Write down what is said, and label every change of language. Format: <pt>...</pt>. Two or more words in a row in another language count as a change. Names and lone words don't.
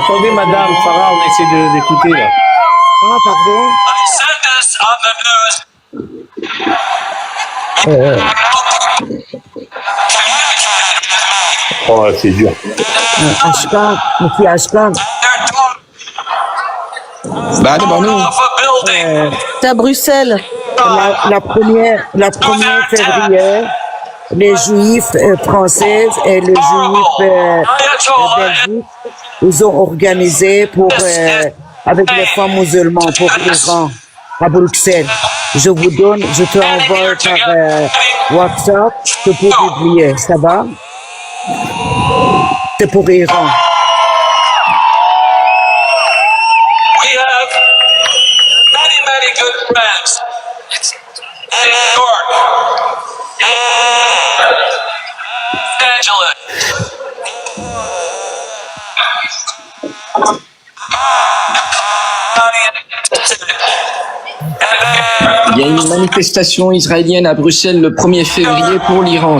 <fr>Attendez, madame, Sarah, on essaie d'écouter là. Ah, pardon. Oh, c'est dur. Ashkan, monsieur Ashkan,</fr> <fa>بعد بانو</fa> <fr>C'est à Bruxelles. la première février, les juifs français et les juifs belgiques, ils ont organisé pour avec les femmes musulmanes pour l'Iran à Bruxelles. Je vous donne, je te envoie par WhatsApp, tu peux publier, ça va? C'est pour l'Iran.</fr> <en>We have many, many good friends in New York,</en> <fr>Angela, Il y a une manifestation israélienne à Bruxelles le 1er février pour l'Iran.</fr>